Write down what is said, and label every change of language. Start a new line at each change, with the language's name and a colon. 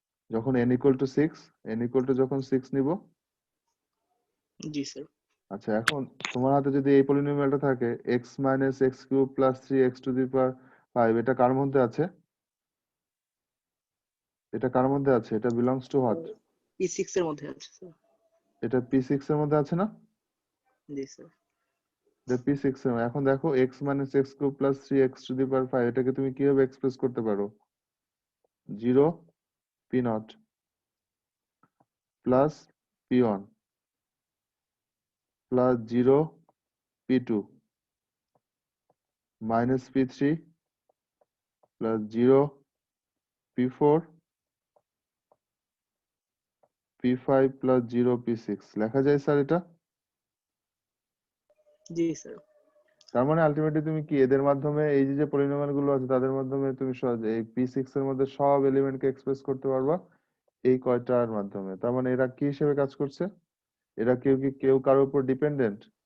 English: যখন n equal to 6, n equal to
Bangla: যখন 6 নিব। জি স্যার। আচ্ছা, এখন তোমার হাতে যদি এই পলিনোমিয়ালটা থাকে x minus x cube plus 3x to the power 5, এটা কার মধ্যে আছে? এটা কার মধ্যে আছে? এটা
English: belongs to what?
Bangla: P6 এর মধ্যে আছে স্যার। এটা p6 এর মধ্যে আছে না? জি স্যার। এটা p6 এর। এখন দেখো
English: x minus x cube plus 3x to the power 5,
Bangla: এটাকে তুমি কিভাবে এক্সপ্রেস করতে পারো?
English: 0 p naught plus p1 plus 0 p2 minus p3 plus 0 p4 p5 plus 0 p6
Bangla: লেখা যায় স্যার এটা? জি স্যার। তার মানে আলটিমেটলি তুমি কি এদের মাধ্যমে এই যে পলিনোমিয়াল গুলো আছে তাদের মাধ্যমে তুমি এই p6 এর মধ্যে সব এলিমেন্টকে এক্সপ্রেস করতে পারবা এই কয়টার মাধ্যমে। তার মানে এরা কি হিসেবে কাজ করছে? এরা কেউ কারোর উপর ডিপেন্ডেন্ট?